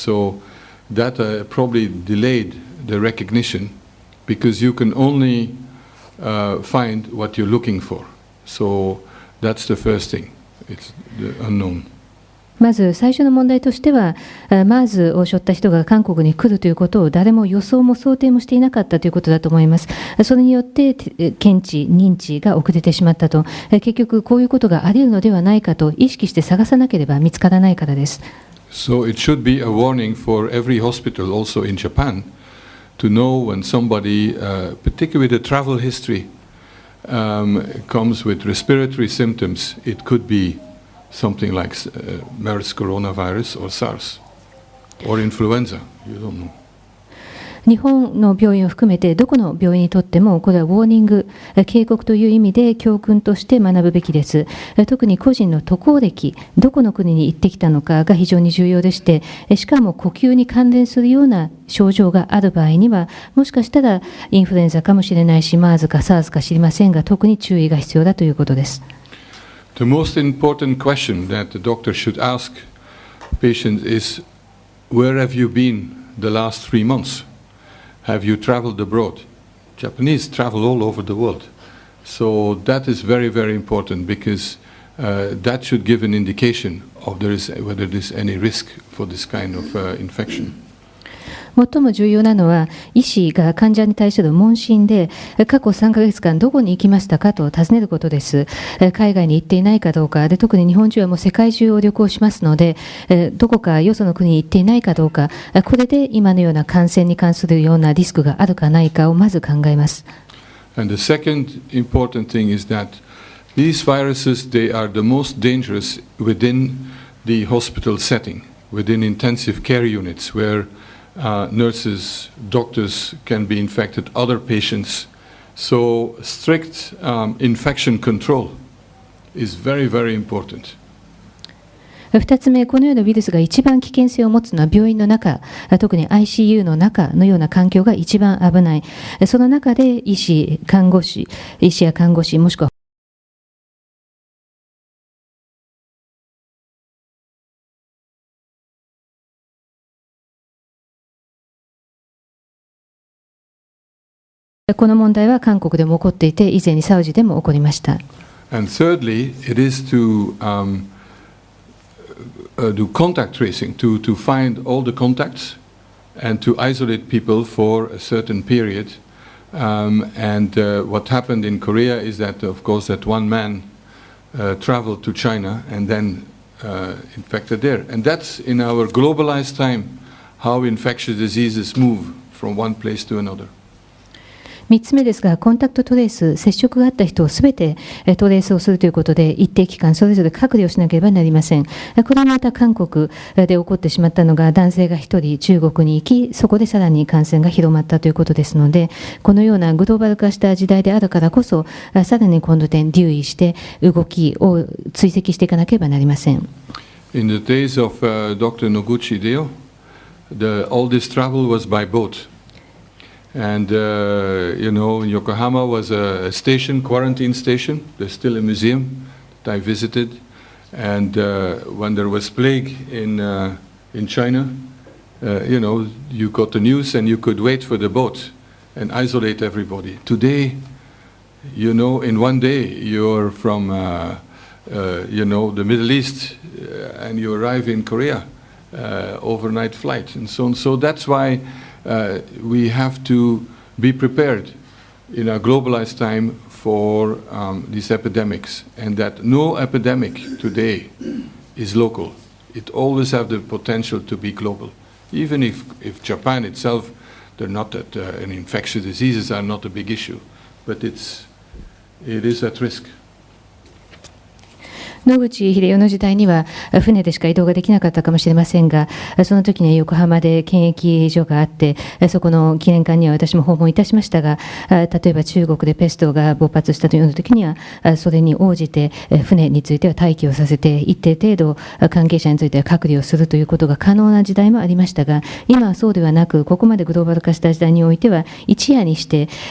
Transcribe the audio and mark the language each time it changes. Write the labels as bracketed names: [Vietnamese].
[English] So that probably delayed the recognition because you can only find what you're looking for. So that's the first thing. It's the unknown. [Japanese] まず最初の問題としては、MERSを背負った人が韓国に来るということを誰も予想も想定もしていなかったということだと思います。それによって検知、認知が遅れてしまったと、結局こういうことがあり得るのではないかと意識して探さなければ見つからないからです。 [English] So it should be a warning for every hospital also in Japan to know when somebody, particularly with a travel history, comes with respiratory symptoms, it could be something like MERS coronavirus or SARS or influenza. You don't know. [Japanese] 日本の病院を含めてどこの病院にとってもこれはウォーニング、警告という意味で教訓として学ぶべきです。特に個人の渡航歴、どこの国に行ってきたのかが非常に重要でして、しかも呼吸に関連するような症状がある場合には、もしかしたらインフルエンザかもしれないし、MERSか SARS か知りませんが、特に注意が必要だということです。 [English] The most important question that the doctor should ask patients is, where have you been the last 3 months? Have you traveled abroad? Japanese travel all over the world. So that is very, very important because that should give an indication of whether there is any risk for this kind of infection. [Japanese] 最も重要なのは、医師が患者に対する問診で、過去3ヶ月間どこに行きましたかと尋ねることです。海外に行っていないかどうかで、特に日本中はもう世界中を旅行しますので、どこかよその国に行っていないかどうか、これで今のような感染に関するようなリスクがあるかないかをまず考えます。 [English] And the second important thing is that these viruses, they are the most dangerous within the hospital setting, within intensive care units where nurses, doctors can be infected, other patients. So strict infection control is very, very important. [Japanese] 2つ目、このようなウイルスが一番危険性を持つのは病院の中、特に ICU の中のような環境が一番危ない。その中で医師や看護師、もしくはこの問題は韓国でも起こっていて、以前にサウジでも起こりました。 [English] And thirdly, it is to do contact tracing, to find all the contacts and to isolate people for a certain period. And what happened in Korea is that, of course, that one man traveled to China and then infected there. And that's in our globalized time, how infectious diseases move from one place to another. [Japanese] 3つ目ですが、コンタクトトレース、接触があった人をすべてトレースをするということで、一定期間それぞれ隔離をしなければなりません。これはまた韓国で起こってしまったのが、男性が1人中国に行き、そこでさらに感染が広まったということですので、このようなグローバル化した時代であるからこそ、さらにこの点留意して動きを追跡していかなければなりません。 [English] In the days of Dr. Noguchi Deo, all this travel was by boat. And, Yokohama was a station, quarantine station. There's still a museum that I visited. And when there was plague in China, you got the news and you could wait for the boat and isolate everybody. Today, in one day, you're from, the Middle East and you arrive in Korea, overnight flight and so on. So that's why we have to be prepared in a globalized time for these epidemics, and that no epidemic today is local. It always has the potential to be global. Even if Japan itself, they're not that, and infectious diseases are not a big issue, but it is at risk. [Japanese] 野口英世の時代には船でしか移動ができなかったかもしれませんが、その時には横浜で検疫所があって、そこの記念館には私も訪問いたしましたが、例えば中国でペストが勃発したというような時には、それに応じて船については待機をさせて、一定程度関係者については隔離をするということが可能な時代もありましたが、今はそうではなく、ここまでグローバル化した時代においては、一夜にして